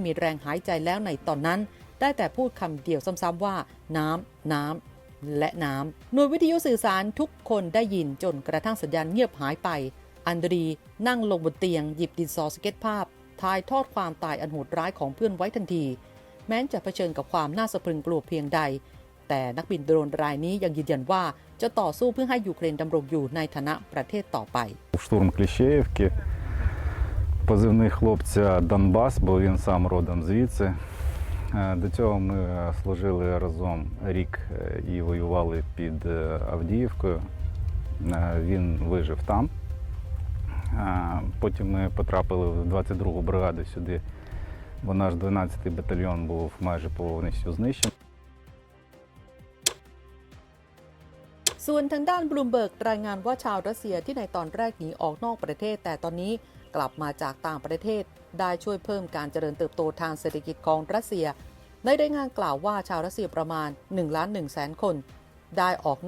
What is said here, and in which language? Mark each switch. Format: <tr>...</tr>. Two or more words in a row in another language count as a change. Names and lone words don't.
<th>มีแรงหายใจแล้วในตอนนั้นได้แต่พูดคำเดียวซ้ำๆว่าน้ำและน้ำหน่วยวิทยุสื่อสารทุกคนได้ยินจนกระทั่งสัญญาณเงียบหายไปอันดรีนั่งลงบนเตียงหยิบดินสอสเก็ตภาพถ่ายทอดความตายอันโหดร้ายของเพื่อนไว้ทันทีแม้จะเผชิญกับความน่าสะพรึงกลัวเพียงใดแต่นักบินโดรนรายนี้ยังยืนยันว่าจะต่อสู้เพื่อให้ยูเครนดำรงอยู่ในฐานะประเทศต่อไป</th> <uk>Штурм Кліщеївки, позивний хлопця Донбас, бо він сам родом звідси. До цього ми служили разом рік і воювали під Авдіївкою. Він вижив там. Потім ми потрапили в 22-гу бригаду сюди, бо наш 12-й батальйон був майже повністю знищений.</uk> <th>ส่วนทางด้านบลูมเบิร์กรายงานว่าชาวรัสเซียที่ในตอนแรกหนีออกนอกประเทศแต่ตอนนี้กลับมาจากต่างประเทศได้ช่วยเพิ่มการเจริญ เติบโตทางเศรษฐกิจของรัสเซียในรายงานกล่าวว่าชาวรัสเซียประมาณ 1,100,000 คนได้ออกน</th>